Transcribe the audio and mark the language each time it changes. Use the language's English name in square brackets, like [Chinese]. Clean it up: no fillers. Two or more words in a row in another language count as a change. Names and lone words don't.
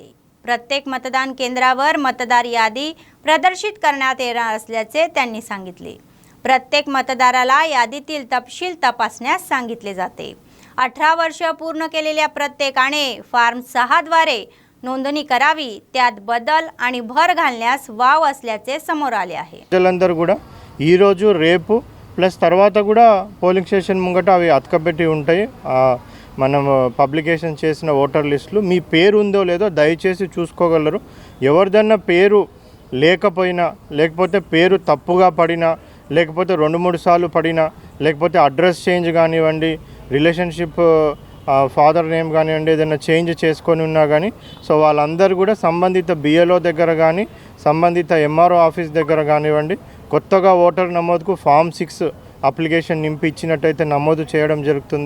[Marathi] प्रत्येक मतदान केंद्रावर मतदार यादी प्रदर्शित करण्यात येणार असल्याचे त्यांनी सांगितले. प्रत्येक मतदाराला यादीतील तपशील तपासण्यास सांगितले जाते. 18 वर्ष पूर्ण केलेल्या प्रत्येकाने फॉर्म 6 द्वारे नोंदणी करावी. त्यात बदल आणि भर घालण्यास वाव असल्याचे समोर आले आहे. [Telugu] ప్రజలందరూ కూడా ఈ రోజు రేపు ప్లస్ తర్వాత కూడా [English] polling station [Telugu] ముంగట అవి అతకబెట్టి ఉంటాయి. మనం పబ్లికేషన్ చేసిన [English] voter lists [Telugu] మీ పేరు ఉందో లేదో దయచేసి చూసుకోగలరు. ఎవరిదన్నా పేరు లేకపోయినా, లేకపోతే పేరు తప్పుగా పడినా, లేకపోతే 2-3 సార్లు పడినా, లేకపోతే [English] address change [Telugu] కానివ్వండి, [English] relationship father name [Telugu] కానివ్వండి, ఏదైనా చేంజ్ చేసుకొని ఉన్నా కానీ సో వాళ్ళందరూ కూడా సంబంధిత BLO దగ్గర కానీ సంబంధిత [English] MRO office [Telugu] దగ్గర కానివ్వండి కొత్తగా ఓటర్ నమోదుకు [English] form 6 application [Telugu] నింపి ఇచ్చినట్టయితే నమోదు చేయడం జరుగుతుంది.